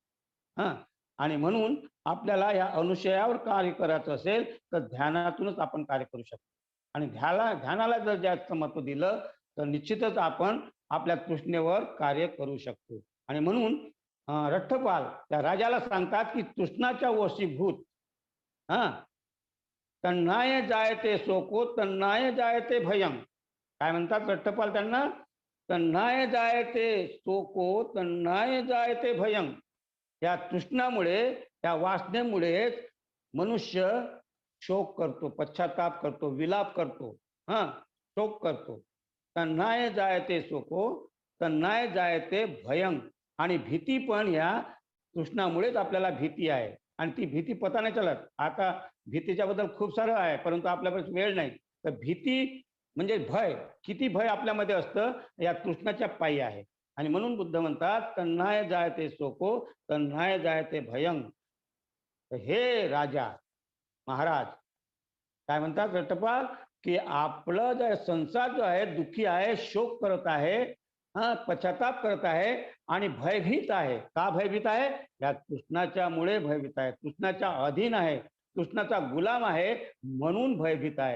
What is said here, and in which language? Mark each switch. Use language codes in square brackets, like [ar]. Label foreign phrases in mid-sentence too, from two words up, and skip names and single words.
[mr] आणि म्हणून आपल्याला या अनुशयावर कार्य करायचं असेल तर ध्यानातूनच आपण कार्य करू शकतो. आणि ध्यानाला जर जास्त महत्व दिलं तर निश्चितच आपण आपल्या तृष्णेवर कार्य करू शकतो. आणि म्हणून रठ्ठपाल त्या राजाला सांगतात की तृष्णाच्या वशीभूत [pi] तन्नाय जायते शोको तन्नाय जायते भयं. [mr] काय म्हणतात रठ्ठपाल त्यांना? [pi] तन्नाय जायते शोको तन्नाय जायते भयं. [mr] या तृष्णामुळे, या वासनेमुळेच मनुष्य शोक करतो, पश्चाताप करतो, विलाप करतो, शोक करतो. [pi] तन्नाय जायते शोको तन्नाय जायते भयं. [mr] आणि भीती पण या तृष्णामुळेच आपल्याला भीती आहे. आणि ती भीती पता नाही चलत. आता भीतीच्या बद्दल खूप सारं आहे, परंतु आपल्याकडे वेळ नाही. तर भीती म्हणजे भय, किती भय आपल्यामध्ये असतं या तृष्णाच्या पायी आहे. आणि म्हणून बुद्ध म्हणतात, [pi] तन्हाय जायते सोको, तन्हाय जायते भयं. [mr] तर हे राजा, महाराज काय म्हणतात रट्टपाल, की आपलं जे संसार जो आहे दुःखी आहे, शोक करत आहे, पश्चाताप करत आहे आणि भयभीत आहे. का भयभीत आहे? या कृष्णाच्या मुळे भयभीत आहे, कृष्णाच्या अधीन आहे, कृष्णाचा गुलाम आहे, म्हणून भयभीत आहे.